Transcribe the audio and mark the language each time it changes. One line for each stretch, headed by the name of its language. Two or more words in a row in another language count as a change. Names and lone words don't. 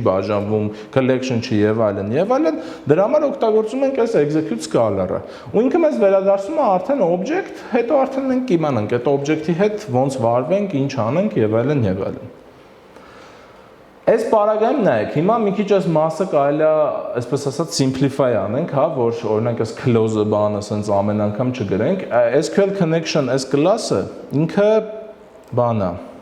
Armenian: բաժանվում, collection չի եւ այլն, դրա համար օգտագործում ենք այս
English: execute scalar-ը։
Armenian: Ու ինքը մեզ վերադարձնում է արդեն object, հետո արդեն մենք կիմանանք այդ object-ի հետ ոնց վարվենք, ինչ անենք եւ այլն։ Այս պարագայում նայեք, հիմա մի քիչ այս մասը կարելի է, այսպես ասած, simplify անենք, հա, որ օրինակ այս close-ը բանը ասենց ամեն անգամ չգրենք,
English: SQL connection
Armenian: այս class-ը ինքը բան է։